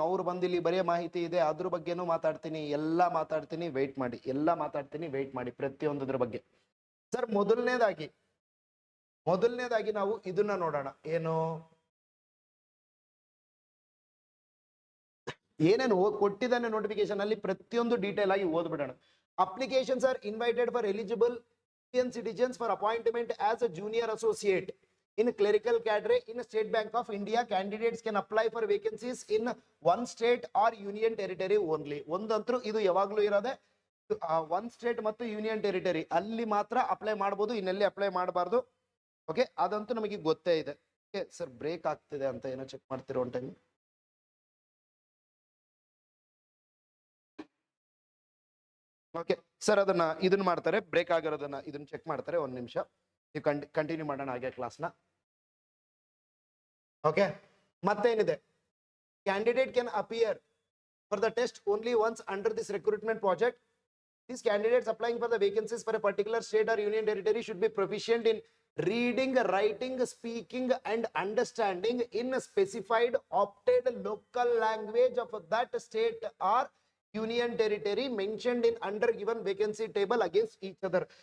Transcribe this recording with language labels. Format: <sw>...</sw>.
<kn>ಅವ್ರು ಬಂದಿಲ್ಲಿ ಬರೆಯೋ ಮಾಹಿತಿ ಇದೆ, ಅದ್ರ ಬಗ್ಗೆನೂ ಮಾತಾಡ್ತೀನಿ. ಎಲ್ಲ ಮಾತಾಡ್ತೀನಿ, ವೆಯ್ಟ್ ಮಾಡಿ ಪ್ರತಿಯೊಂದದ್ರ ಬಗ್ಗೆ. ಸರ್, ಮೊದಲನೇದಾಗಿ ನಾವು ಇದನ್ನ ನೋಡೋಣ. ಏನೇನು ಕೊಟ್ಟಿದ್ದಾನೆ ನೋಟಿಫಿಕೇಶನ್ ಅಲ್ಲಿ ಪ್ರತಿಯೊಂದು ಡೀಟೇಲ್ ಆಗಿ ಓದ್ಬಿಡೋಣ.</kn> <en>Applications are invited for eligible Indian citizens for appointment as a junior associate in clerical cadre in State Bank of India. Candidates can apply for vacancies in one state or union territory only.</en> <kn>ಒಂದಂತರೂ ಇದು ಯಾವಾಗಲೂ ಇರೋದೆ, one state ಮತ್ತು union territory ಅಲ್ಲಿ ಮಾತ್ರ apply ಮಾಡಬಹುದು, ಇನ್ನೆಲ್ಲಿ apply ಮಾಡಬಾರ್ದು. Okay, ಅದಂತೂ ನಮಗೆ ಗೊತ್ತೇ ಇದೆ. ಸರ್ ಬ್ರೇಕ್ ಆಗ್ತಿದೆ ಅಂತ ಏನೋ ಚೆಕ್ ಮಾಡ್ತಿರೋ ಒಂದು ಟೈಮ್. ಓಕೆ ಸರ್, ಅದನ್ನ ಇದನ್ನ ಮಾಡ್ತಾರೆ, ಬ್ರೇಕ್ ಆಗಿರೋದನ್ನ ಇದನ್ನ ಚೆಕ್ ಮಾಡ್ತಾರೆ. ಒಂದ್ ನಿಮಿಷ ನೀವು ಕಂಟಿನ್ಯೂ ಮಾಡೋಣ ಹಾಗೆ ಕ್ಲಾಸ್ನ.</kn> <en>okay,</en> <kn>ಮತ್ತೇನಿದೆ,</kn> <en>Candidate can appear for the test only once under this recruitment project. These candidates applying for the vacancies for a particular state or union territory should be proficient in reading, writing, speaking and understanding in a specified opted local language of that state or union territory mentioned in under given vacancy table against each other.</en>